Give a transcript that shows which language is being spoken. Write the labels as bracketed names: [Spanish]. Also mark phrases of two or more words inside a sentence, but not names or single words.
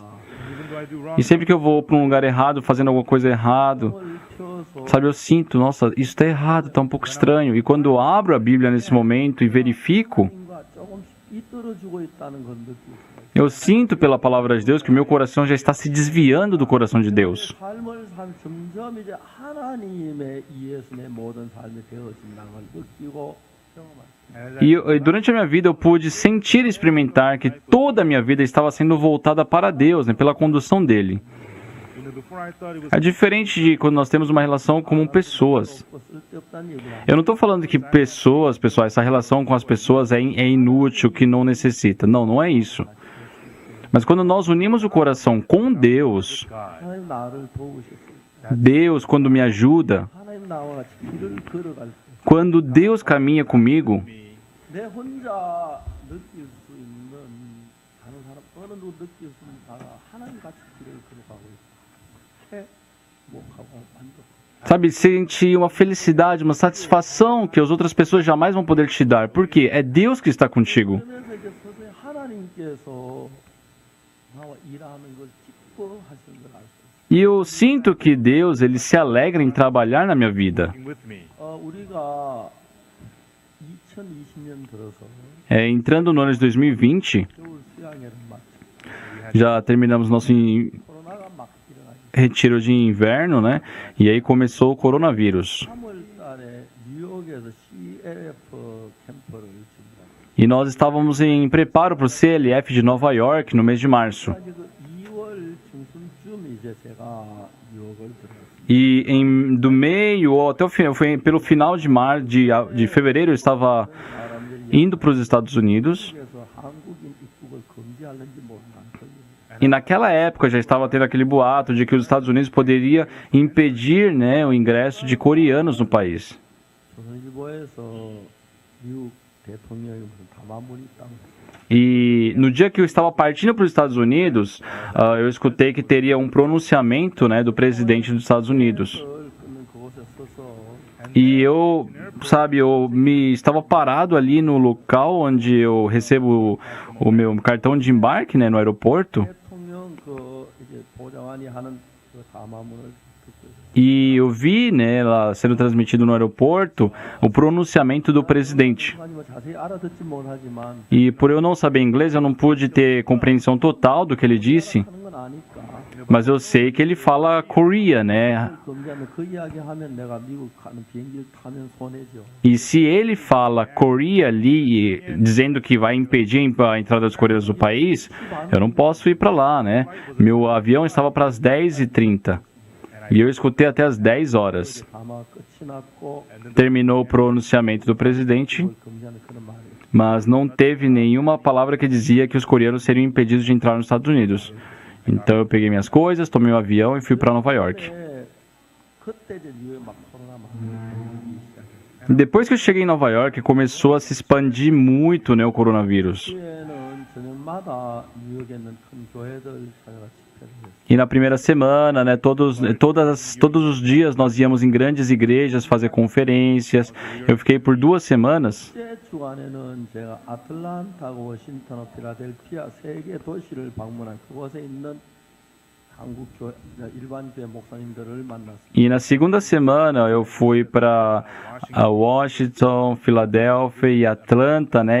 [Portuguese] E sempre que eu vou para um lugar errado, fazendo alguma coisa errada, sabe, eu sinto, nossa, isso está errado, está um pouco estranho. E quando eu abro a Bíblia nesse momento e verifico, Eu sinto pela palavra de Deus que meu coração já está se desviando do coração de Deus. [Korean] 삶을 점점 이제 하나님에 의해서 내 모든 삶이 되어진다는 걸 느끼고 경험합니다. [Portuguese] E durante a minha vida eu pude sentir e experimentar que toda a minha vida estava sendo voltada para Deus, né, pela condução dele. É diferente de quando nós temos uma relação como pessoas. Eu não estou falando que pessoal, essa relação com as pessoas é inútil, que não necessita. Não, não é isso. Mas quando nós unimos o coração com Deus, [Korean] 하나님 나를 도우셨어요. [Portuguese] Deus quando me ajuda, [Korean] 하나님 나와 같이 길을 걸어갈 때 [Portuguese] quando Deus caminha comigo, [Korean] 내 혼자 느낄 수 있는 다른 사람 어느 누구 느낄 수 있는 다 하나님 같이 길을 걸어가고 있어. 행복하고 만족. [Portuguese] sabe, sentir uma felicidade, uma satisfação que as outras pessoas jamais vão poder te dar. Por quê? É Deus que está contigo. [Korean] 그러면서 이제 서서히 하나님께서 나와 일하는 걸 기뻐하시는 걸 알 수 있어요. [Portuguese] E eu sinto que Deus, ele se alegra em trabalhar na minha vida. [Korean] 우리가 2020년 들어서 [Portuguese] Entrando no ano de 2020, [Korean] 겨울 수양회를 마치고 [Portuguese] já terminamos nosso [Korean] 코로나가 막 일어나기 [Portuguese] retiro de inverno, né? E aí começou o coronavírus. [Korean] 3월 달에 뉴욕에서 CLF 캠프를 준비하고 [Portuguese] E nós estávamos em preparo para o CLF de Nova York no mês de março. [Korean] 그 2월 중순쯤 이제 제가 뉴욕을 들어갔어요. [Portuguese] E do meio ou até o final, foi pelo final de fevereiro, eu estava [Korean] 사람들이 [Portuguese] indo para os Estados Unidos. [Korean] 그래서 한국인 입국을 금지하는지 모르는 [Portuguese] E naquela época já estava tendo aquele boato de que os Estados Unidos poderia impedir, né, o ingresso de coreanos no país. [Korean] 조선일보에서 미국 대통령이 무슨 담화문이 있다고 [Portuguese] E no dia que eu estava partindo para os Estados Unidos, eu escutei que teria um pronunciamento, né, do presidente dos Estados Unidos. [Korean] 끊는 그곳에 서서 [Portuguese] E eu, sabe, estava parado ali no local onde eu recebo o meu cartão de embarque, né, no aeroporto. [Korean] 대통령 이제 보좌관이 하는 그 담화문을 듣고 있어요. [Portuguese] E eu vi, né, lá sendo transmitido no aeroporto, o pronunciamento do presidente. [Korean] 뭐 자세히 알아듣지 못하지만 [Portuguese] E por eu não saber inglês, eu não pude ter compreensão total do que ele disse, [Korean] 하는 건 아니까 [Portuguese] mas eu sei que ele fala Korea, né? [Korean] 금지하면 그 이야기하면 내가 미국 가는 비행기를 타면 손해죠. [Portuguese] E se ele fala Korea ali, dizendo que vai impedir a entrada dos coreanos no país, eu não posso ir para lá, né? Meu avião estava para as 10h30 e eu escutei até as 10 horas. [Korean] 아마 끝이 났고 [Portuguese] Terminou o pronunciamento do presidente, [Korean] 그걸 금지하는 그런 말이에요. [Portuguese] mas não teve nenhuma palavra que dizia que os coreanos seriam impedidos de entrar nos Estados Unidos. Então eu peguei minhas coisas, tomei um avião e fui para Nova York. [Korean] 그때 이제 뉴욕에 막 코로나 막 생기기 시작해요. [Portuguese] Depois que eu cheguei em Nova York, começou a se expandir muito, né, o coronavírus. [Korean] 교회는 저녁마다 뉴욕에 있는 큰 교회들 찾아가 집회를 했어요. [Portuguese] E na primeira semana, né, todos os dias nós íamos em grandes igrejas fazer conferências. Eu fiquei por 2 semanas. [Korean] 첫째 주간에는 제가 아틀란타하고 워싱턴, 필라델피아 세 개 도시를 방문한 그곳에 있는 한국 교회 일반 교회 목사님들을 만났어요. [Portuguese] E na segunda semana eu fui para Washington, Filadélfia e Atlanta, né?